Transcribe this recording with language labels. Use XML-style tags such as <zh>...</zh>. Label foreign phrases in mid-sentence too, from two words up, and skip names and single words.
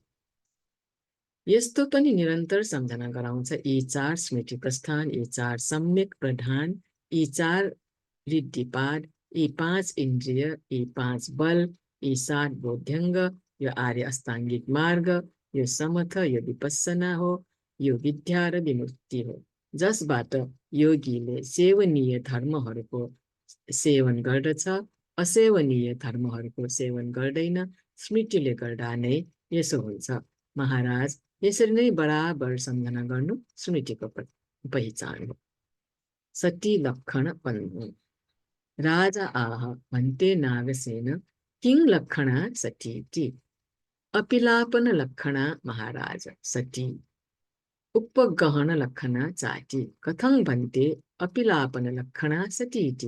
<ne>यस्तो पनि निरन्तर सम्झना गराउँछ यी 4 स्मृति प्रस्थान, यी 4 सम्यक प्रधान, यी 4 रिद्धिपाद, यी 5 इन्द्रिय, यी 5 बल, यी 7 बोध्यङ्ग, यो आर्य अष्टाङ्गिक मार्ग, यो समथ, यो विपस्सना हो, यो विद्या र विमुक्ति हो, जसबाट योगीले सेवनीय धर्महरूको सेवन गर्दछ, असेवनीय धर्महरूको सेवन गर्दैन। स्मृतिले गर्दा नै यसो हुन्छ। महाराज, यसरी नै बराबर सम्झना गर्नु स्मृतिको पहिचान हो।</ne> <pi>सती लक्षण पन्नु। राजा आह, भन्ते नागसेन, किं लक्षणा सतीति? अपिलापन लक्षणा महाराज सती, उपगहन लक्षणा चाति। कथं भन्ते अपिलापन लक्षणा सतीति?</pi>